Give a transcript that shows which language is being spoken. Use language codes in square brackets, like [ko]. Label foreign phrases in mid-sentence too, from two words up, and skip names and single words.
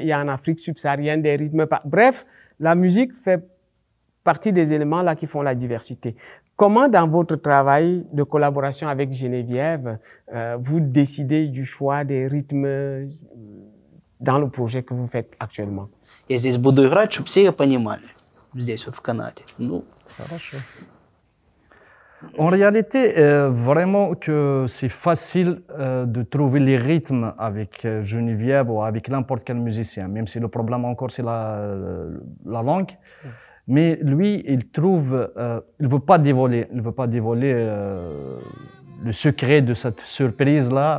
[fr] Il y a en Afrique subsaharienne des rythmes... Bref, la musique fait partie des éléments là qui font la diversité. Comment, dans votre travail de collaboration avec Geneviève, vous décidez du choix des rythmes dans le projet que vous faites actuellement? [ru] Я здесь буду играть, чтобы все понимали. Здесь вот в Канаде. Ну, Хорошо. [fr] En réalité, vraiment que c'est facile de trouver les rythmes avec Geneviève ou avec n'importe quel musicien, même si le problème encore c'est la langue. Mais lui, il trouve, il veut pas dévoiler le secret de cette surprise-là.